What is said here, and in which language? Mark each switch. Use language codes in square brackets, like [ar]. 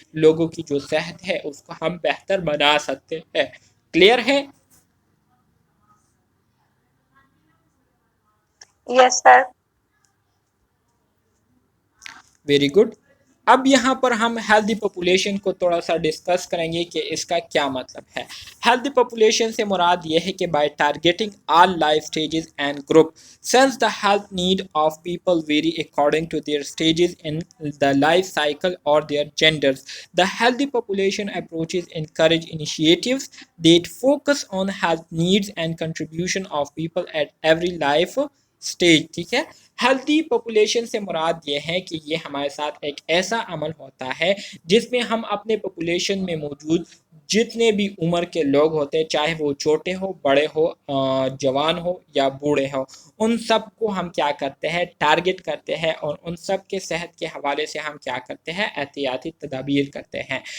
[ur] لوگوں کی جو صحت ہے اس کو ہم بہتر بنا سکتے ہیں. کلیئر ہے؟ [en] Yes sir. Very good. [ur] اب یہاں پر ہم ہیلدی پاپولیشن کو تھوڑا سا ڈسکس کریں گے کہ اس کا کیا مطلب ہے. ہیلدی پاپولیشن سے مراد یہ ہے کہ [en] By targeting all life stages and group since the health need of people vary according to their stages in the life cycle or their genders. The healthy population approaches encourage initiatives that focus on health needs and contribution of people at every life stage. [ur] ٹھیک ہے. Healthy population سے مراد یہ ہے کہ یہ ہمارے ساتھ ایک ایسا عمل ہوتا ہے جس میں ہم اپنے پاپولیشن میں موجود جتنے بھی عمر کے لوگ ہوتے ہیں، چاہے وہ چھوٹے ہو، بڑے ہو، جوان ہو یا بوڑھے ہو، ان سب کو ہم کیا کرتے ہیں؟ ٹارگٹ کرتے ہیں، اور ان سب کے صحت کے حوالے سے ہم کیا کرتے ہیں؟ احتیاطی تدابیر کرتے ہیں.